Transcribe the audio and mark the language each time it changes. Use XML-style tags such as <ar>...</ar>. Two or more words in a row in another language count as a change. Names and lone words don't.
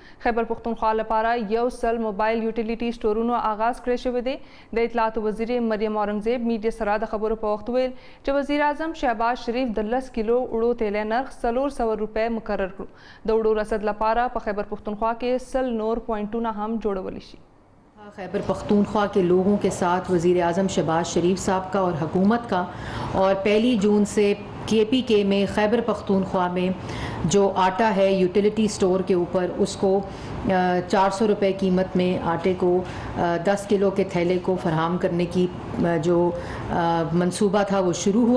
<ps>خیبر پښتونخوا لپاره 100</ps> <en>mobile utility stores</en> <ps>آغاز کړی شوی دی. د اطلاعاتو وزیر مریم اورنګزیب میډیا سره د خبرو په وخت ویل چې وزیر اعظم شهباز شریف د 10 کیلو وړو تیل نرخ 400 روپۍ مقرر کړو. د وړو رسد لپاره په خیبر پښتونخوا کې 100 نور پوینټونه هم جوړولی شي.</ps> <ur>خیبر پختونخوا کے لوگوں کے ساتھ وزیر اعظم شہباز شریف صاحب کا اور حکومت کا اور 1 جون سے KPK میں خیبر پختونخوا میں جو آٹا ہے</ur> <en>utility store</en> <ur>کے اوپر اس کو 400 روپے قیمت میں آٹے کو 10 کلو کے تھیلے کو فراہم کرنے کی جو منصوبہ تھا وہ شروع ہوا.</ur>